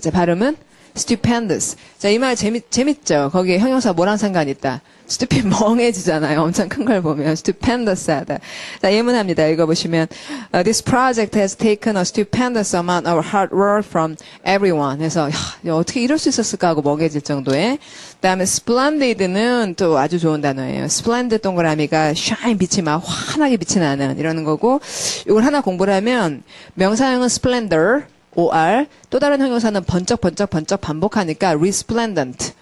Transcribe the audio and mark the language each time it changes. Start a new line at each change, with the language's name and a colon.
Korean: 자, 발음은 stupendous. 자, 이 말 재밌죠? 거기에 형용사 뭐랑 상관이 있다. stupid 멍해지잖아요. 엄청 큰 걸 보면 stupendous 하다. 자, 예문합니다. 읽어보시면
English: this project has taken a stupendous amount of hard work from everyone.
Korean: 그래서 어떻게 이럴 수 있었을까 하고 멍해질 정도의. 그다음에 splendid는 또 아주 좋은 단어예요. splendid 동그라미가 shine 빛이 막 환하게 빛이 나는 이러는 거고 이걸 하나 공부를 하면 명사형은 splendor OR 또 다른 형용사는 번쩍 반복하니까 resplendent.